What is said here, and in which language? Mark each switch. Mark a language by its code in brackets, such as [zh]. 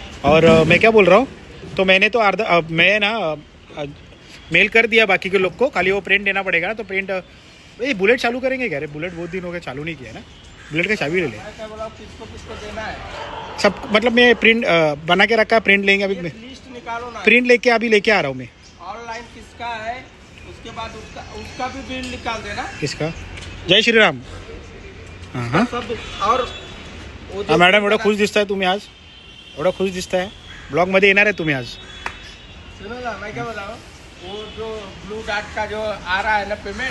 [hi] और मैं क्या बोल रहा हूँ, तो मैंने तो मैं ना मेल कर दिया बाकी के लोग को, खाली वो प्रिंट देना पड़ेगा ना. तो प्रिंट बुलेट चालू करेंगे क्या? अरे बुलेट बहुत दिन हो गए चालू नहीं किया ना. बुलेट का चाबी ले ले. किसको देना है? सब मतलब मैं प्रिंट बना के रखा, प्रिंट लेंगे अभी. लिस्ट निकालो ना. प्रिंट लेके अभी लेके आ रहा हूँ मैं. ऑनलाइन किसका है, उसके बाद उसका भी बिल निकाल देना. किसका? जय श्री राम. हाँ हाँ सब. और [mr] मॅडम एवढं खुश दिसताय तुम्ही आज, एवढं खुश दिसताय. ब्लॉगमध्ये येणार आहे तुम्ही आज. [hi] सुनो ना, मैं क्या बताऊँ, वो जो ब्लू डार्ट का जो आ रहा है ना पेमेंट,